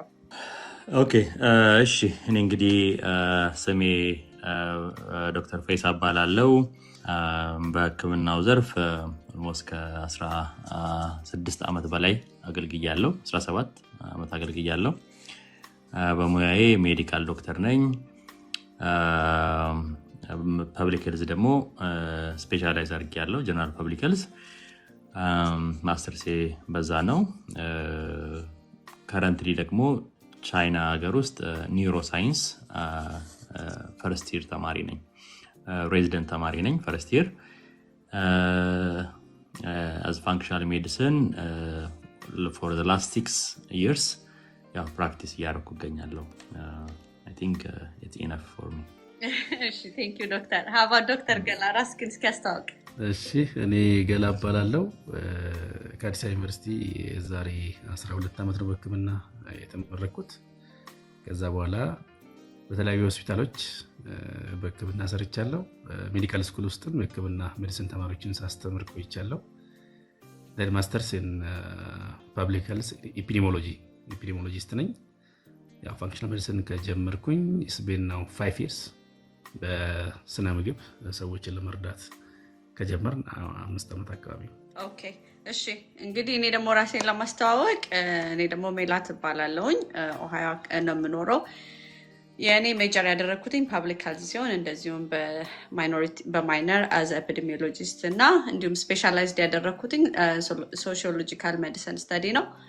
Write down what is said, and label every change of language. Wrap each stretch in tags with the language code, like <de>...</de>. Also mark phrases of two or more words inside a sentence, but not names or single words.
<am>ኦኬ እሺ እኔ እንግዲህ ስሜ ዶክተር ፈይሳ እባላለሁ። በሕክምናው ዘርፍ ኦልሞስት ከ16 ዓመት በላይ አገልግያለሁ። 17 ዓመት አገልግያለሁ። በሙያዬ</am> <en>medical doctor</en> <am>ነኝ።</am> <en>public health</en> <am>ደግሞ ስፔሻላይዝ አድርጌያለሁ።</am> <en>general public health</en> <am>ማስተርሴ በዛ ነው። ከረንትሊ ደግሞ ቻይና ሀገር ውስጥ</am> <en>neuro science first year</en> <am>ተማሪ ነኝ። ሬዚደንት ተማሪ ነኝ</am> <en>first year as functional medicine for the last 6 years</en> <am>ያው ፕራክቲስ እያደረኩ እገኛለሁ።</am> <en>I think it's enough for me.</en> <am>እሺ</am> <en>thank you</en> <am>ዶክተር።</am> <en>how about</en> <am>ዶክተር ገላ ራስህን እስኪ አስተዋውቅ። እሺ እኔ ገላ እባላለሁ። ከአዲስ አበባ ዩኒቨርሲቲ ዛሬ 12 ዓመት ነው በሕክምና የተመረኩት። ከዛ በኋላ በተለያዩ ሆስፒታሎች በሕክምና ሰርቻለሁ።</am> <en>medical school</en> <am>ውስጥም የሕክምና ሜዲሲን ተማሪዎችን ሳስተምር ቆይቻለሁ።</am> <en>then masters in public health epidemiologist</en> <am>ነኝ። ያው</am> <en>functional medicine</en> <am>ከጀመርኩኝ</am> <en>it's been now 5 years።</en> <am>በስነ ምግብ ሰዎችን ለመርዳት ከጀመርን 5 ዓመት አካባቢ። ኦኬ እሺ እንግዲህ እኔ ደግሞ ራሴን ለማስተዋወቅ እኔ ደግሞ ሜላት እባላለሁኝ። ኦሃዮ ነው የምኖረው። የእኔ ሜጀር ያደረግኩትኝ</am> <en>public health</en> <am>ሲሆን እንደዚሁም በማይነር</am> <en>as epidemiologist</en> <am>እና እንዲሁም ስፔሻላይዝድ ያደረግኩትኝ</am> <en>sociological medicine study</en> <am>ነው።</am>